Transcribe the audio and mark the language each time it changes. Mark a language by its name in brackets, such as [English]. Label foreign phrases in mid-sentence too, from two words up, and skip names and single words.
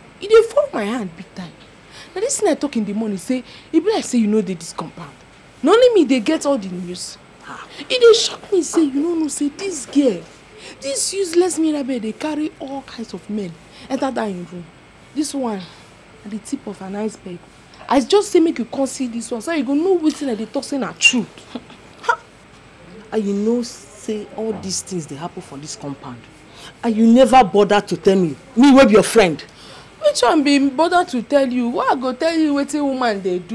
[Nigerian Pidgin] You dey fall my hand big time. Now this thing I talk in the morning, say, it be like say you know this compound. Not only me, they get all the news. It dey shock me say you don't know say this girl, this useless Mirabe, they carry all kinds of men enter that in room. This one at the tip of an iceberg. I just say make you come see this one so you go know wetin that they talk say na truth. And you know say all these things they happen for this compound. And you never bother to tell me wey be your friend. Which one be bother to tell you? Why I go tell you wetin woman they do?